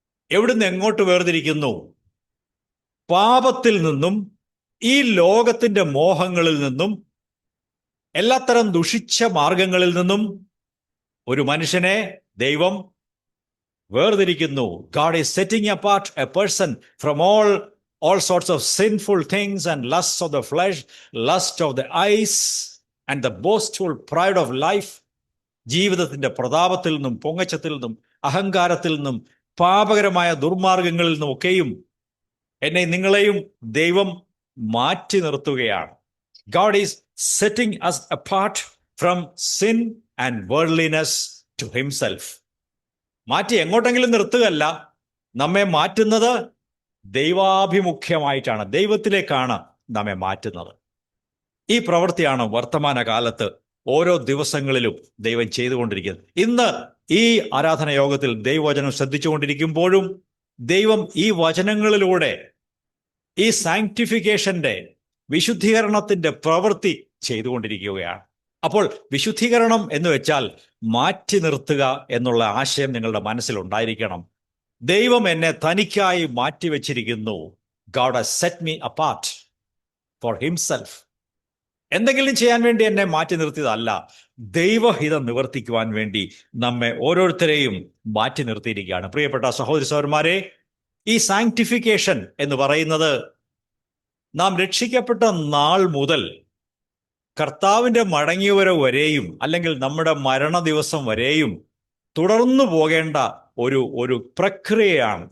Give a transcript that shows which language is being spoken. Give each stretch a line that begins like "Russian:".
Malayalam: എവിടുന്ന് എങ്ങോട്ട് വേർതിരിക്കുന്നു? പാപത്തിൽ നിന്നും, ഈ ലോകത്തിൻ്റെ മോഹങ്ങളിൽ നിന്നും, എല്ലാത്തരം ദുഷിച്ച മാർഗങ്ങളിൽ നിന്നും ഒരു മനുഷ്യനെ ദൈവം വേർതിരിക്കുന്നു.
English: God is setting apart a person from all sorts of sinful things and lusts of the flesh, lust of the eyes and the boastful pride of life.
Malayalam: ജീവിതത്തിന്റെ പ്രതാപത്തിൽ നിന്നും, പൊങ്ങച്ചത്തിൽ നിന്നും, അഹങ്കാരത്തിൽ നിന്നും, പാപകരമായ ദുർമാർഗങ്ങളിൽ നിന്നും ഒക്കെയും എന്നെ നിങ്ങളെയും ദൈവം മാറ്റി നിർത്തുകയാണ്.
English: God is setting us apart from sin and worldliness to himself.
Malayalam: മാറ്റി എങ്ങോട്ടെങ്കിലും നിർത്തുകയല്ല, നമ്മെ മാറ്റുന്നത് ദൈവാഭിമുഖ്യമായിട്ടാണ്, ദൈവത്തിലേക്കാണ് നമ്മെ മാറ്റുന്നത്. ഈ പ്രവൃത്തിയാണ് വർത്തമാനകാലത്ത് ഓരോ ദിവസങ്ങളിലും ദൈവം ചെയ്തുകൊണ്ടിരിക്കുന്നത്. ഇന്ന് ഈ ആരാധന യോഗത്തിൽ ദൈവവചനം ശ്രദ്ധിച്ചുകൊണ്ടിരിക്കുമ്പോഴും ദൈവം ഈ വചനങ്ങളിലൂടെ ഈ സാങ്ക്ടിഫിക്കേഷന്റെ, വിശുദ്ധീകരണത്തിന്റെ പ്രവൃത്തി ചെയ്തുകൊണ്ടിരിക്കുകയാണ്. അപ്പോൾ വിശുദ്ധീകരണം എന്ന് വെച്ചാൽ മാറ്റി നിർത്തുക എന്നുള്ള ആശയം നിങ്ങളുടെ മനസ്സിലുണ്ടായിരിക്കണം. ദൈവം എന്നെ തനിക്കായി മാറ്റിവെച്ചിരിക്കുന്നു.
English: God has set me apart for himself.
Malayalam: എന്തെങ്കിലും ചെയ്യാൻ വേണ്ടി എന്നെ മാറ്റി നിർത്തിയതല്ല, ദൈവഹിതം നിവർത്തിക്കുവാൻ വേണ്ടി നമ്മെ ഓരോരുത്തരെയും മാറ്റി നിർത്തിയിരിക്കുകയാണ്. പ്രിയപ്പെട്ട സഹോദരി സഹോദരന്മാരെ, ഈ സാങ്ക്ടിഫിക്കേഷൻ എന്ന് പറയുന്നത് നാം രക്ഷിക്കപ്പെട്ട നാൾ മുതൽ കർത്താവിൻ്റെ മടങ്ങിവരവ് വരെയും, അല്ലെങ്കിൽ നമ്മുടെ മരണ ദിവസം വരെയും തുടർന്നു പോകേണ്ട ഒരു പ്രക്രിയയാണ്.